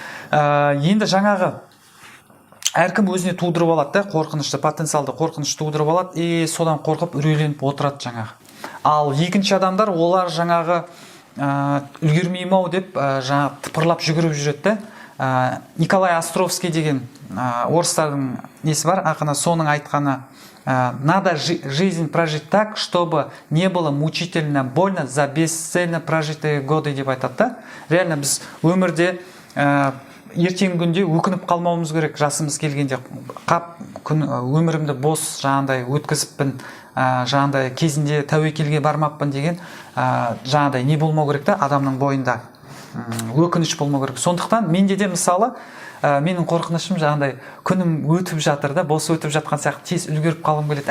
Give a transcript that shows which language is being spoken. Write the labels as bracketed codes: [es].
[kk] Енді жаңағы әркім өзіне тудырып алады да, қорқынышты, потенциалды қорқыныш тудырып алады, и содан қорқып үрейленіп отырады жаңағы. Ал екінші адамдар, олар жаңағы үлгермеймін-ау деп жаңағы тыпырлап жүгіріп жүреді да. Николай Островский деген орыстардың несі бар, ақыны, соның айтқаны: [ru] надо жизнь прожить так, чтобы не было мучительно больно за бесцельно прожитые годы [kk] деп айтады да. Реально біз өмірде ертеңгі күнде өкініп қалмауымыз керек. Жасымыз келгенде өмірімді бос жаңағыдай өткізіппін, жаңағыдай кезінде тәуекелге бармаппын деген жаңағыдай не болмау керек та адамның бойында. өкініш болмау керек. Сондықтан менде де мысалы менің қорқынышым жаңағыдай күнім өтіп жатыр да, бос өтіп жатқан сияқты, тез үлгеріп қалғым келеді.